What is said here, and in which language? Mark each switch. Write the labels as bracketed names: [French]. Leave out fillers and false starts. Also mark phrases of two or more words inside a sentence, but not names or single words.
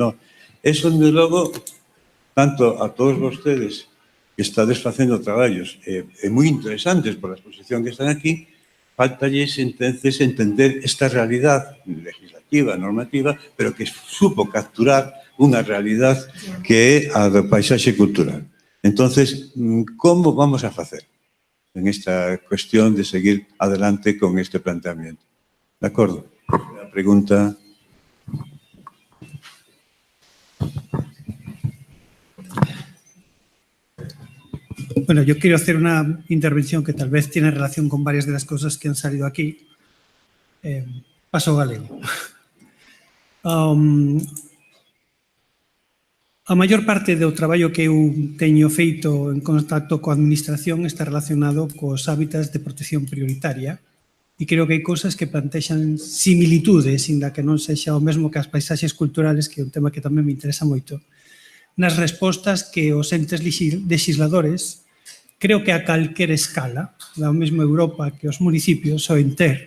[Galician] Eso, de logo, tanto a todos vostedes que estades facendo traballos moi interesantes por a exposición que están aquí, faltalles entonces entender esta realidade legislativa, normativa, pero que supo capturar unha realidade que é a do paisaxe cultural. [Spanish] Entonces, como vamos a facer en esta cuestión de seguir adelante con este planteamiento? [Galician] De acordo? [Spanish] La pregunta... Bueno, yo quiero hacer una intervención que tal vez tiene relación con varias de las cosas que han salido aquí. [Galician] Paso galego. A maior parte do traballo que eu teño feito en contacto coa administración está relacionado cos hábitats de protección prioritaria e creo que hai cousas que plantexan similitudes, inda que non sexa o mesmo que as paisaxes culturales, que é un tema que tamén me interesa moito, nas respostas que os entes legisladores, creo que a calquera escala, da mesma Europa que os municipios, soen ter.